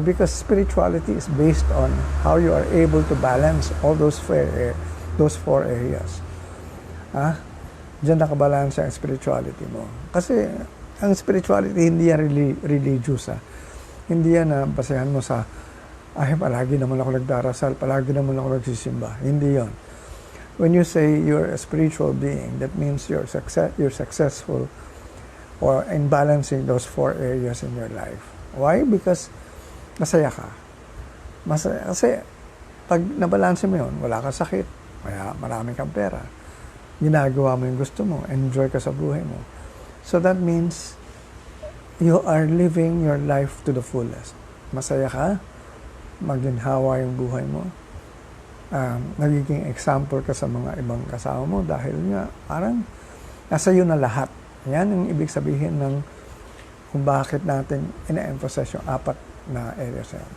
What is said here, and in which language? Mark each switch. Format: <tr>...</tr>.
<en>Because spirituality is based on how you are able to balance all those four areas.</en> <tl>Diyan nakabalansa ang spirituality mo. Kasi ang spirituality hindi yan religious. Hindi yan na basehan mo sa palagi naman ako nagdarasal, palagi naman ako nagsisimba. Hindi yon.</tl> <en>When you say you're a spiritual being, that means you're successful or in balancing those four areas in your life. Why? Because</en> <tl>masaya ka. Masaya. Kasi pag nabalanse mo yun, wala kang sakit, kaya marami kang pera. Ginagawa mo yung gusto mo, enjoy ka sa buhay mo.</tl> <en>So that means you are living your life to the fullest.</en> <tl>Masaya ka, maginhawa yung buhay mo. Nagiging example ka sa mga ibang kasama mo dahil nga parang nasa iyo na lahat. Yan ang ibig sabihin ng kung bakit natin ina-emphasize yung apat na areas.</tl>